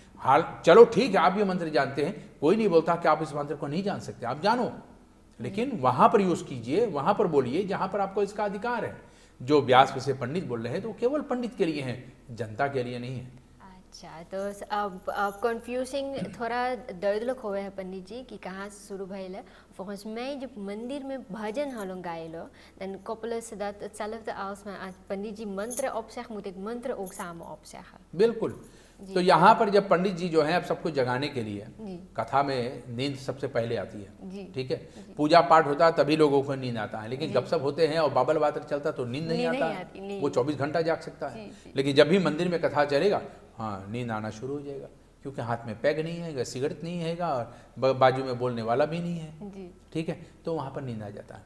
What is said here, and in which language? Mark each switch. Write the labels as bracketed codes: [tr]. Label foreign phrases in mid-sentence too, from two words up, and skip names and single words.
[hi] हाल चलो ठीक है, आप ये मंत्र जानते हैं, कोई नहीं बोलता कि आप इस मंत्र को नहीं जान सकते, आप जानो, लेकिन वहां पर यूज कीजिए, वहां पर बोलिए जहां पर आपको इसका अधिकार है। जो व्यास से पंडित बोल रहे हैं तो केवल पंडित के लिए है, जनता के लिए नहीं है। अच्छा, तो अब कंफ्यूजिंग थोड़ा दर्द हुए है पंडित जी कि कहाँ से शुरू भइल है। फर्स्ट में जब मंदिर में भजन हम गायलो, [nl] dan koppelen ze dat hetzelfde als maar [hi] पंडित जी मंत्र [nl] opzeggen, moet ik मंत्र ook samen opzeggen? [hi] बिल्कुल। तो यहाँ पर जब पंडित जी जो है अब सबको जगाने के लिए, कथा में नींद सबसे पहले आती है, ठीक है, पूजा पाठ होता है तभी लोगों को नींद आता है। लेकिन गपशप होते हैं और बाबल बातर चलता तो नींद नहीं आता है। वो 24 घंटा जाग सकता है, लेकिन जब भी मंदिर में कथा चलेगा, हाँ, नींद आना शुरू हो जाएगा, क्योंकि हाथ में पैग नहीं है, सिगरेट नहीं है, और बाजू में बोलने वाला भी नहीं है, ठीक है, तो वहाँ पर नींद आ जाता है।